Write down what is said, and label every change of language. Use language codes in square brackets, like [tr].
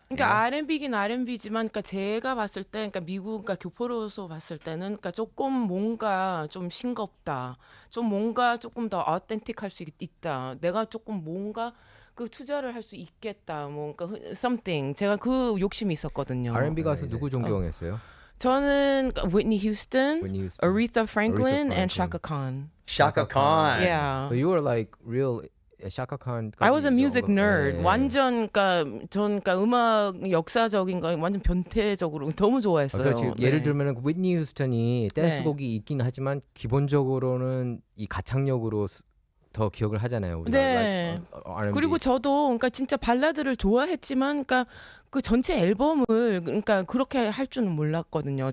[ko] 그러니까 R&B긴 R&B지만, 그러니까 제가 봤을 때, 그러니까 미국, 그러니까 교포로서 봤을 때는, 그러니까 조금 뭔가 좀 싱겁다, 좀 뭔가 조금 더 어텐틱할 수 있다, 내가 조금 뭔가 그 투자를 할 수 있겠다, 뭔가 [en] something. [ko] 제가 그 욕심이 있었거든요. R&B 가수 이제- 누구 존경했어요? 저는 Whitney Houston, [en] Whitney Houston. Aretha Franklin, Franklin. and Shaka Khan. Shaka Khan. Yeah. So you were like real Shaka Khan. I was a music nerd. [ko] 네. 완전 그러니까 전 그러니까 음악 역사적인 거 완전 변태적으로 너무 좋아했어요. 그렇지. 예를 네. 들면은 위트니 휴스턴이 댄스곡이 네. 있긴 하지만 기본적으로는 이 가창력으로 더 기억을 하잖아요. 우리가 네. [en] like, R&B. [ko] 그리고 저도 그러니까 진짜 발라드를 좋아했지만, 그러니까 그 전체 앨범을 그러니까 그렇게 할 줄은 몰랐거든요.